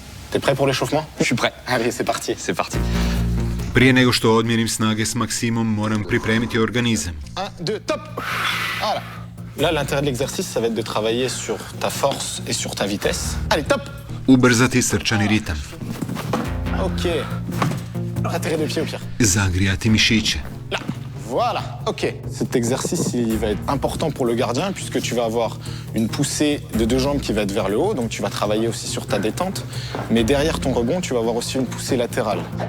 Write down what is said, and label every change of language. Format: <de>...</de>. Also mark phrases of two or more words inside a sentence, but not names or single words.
<fr>T'es prêt pour l'échauffement? Je suis prêt. Allez, c'est parti. C'est parti.</fr> <hr>Prije nego što odmjerim snage s Maksimom, moram pripremiti organizam.</hr> <fr>1, 2, top. Voilà. Là, l'intérêt de l'exercice, ça va être de travailler sur ta force et sur ta vitesse. Allez, top.</fr> <hr>Ubrzati srčani ritam.</hr> <fr>Ok. Atterrir de pied au pire.</fr> <hr>Zagrijati mišiće.</hr> <fr>Là. Voilà. Ok. Cet exercice, il va être important pour le gardien puisque tu vas avoir une poussée de 2 jambes qui va être vers le haut. Donc, tu vas travailler aussi sur ta détente. Mais derrière ton rebond, tu vas avoir aussi une poussée latérale.</fr>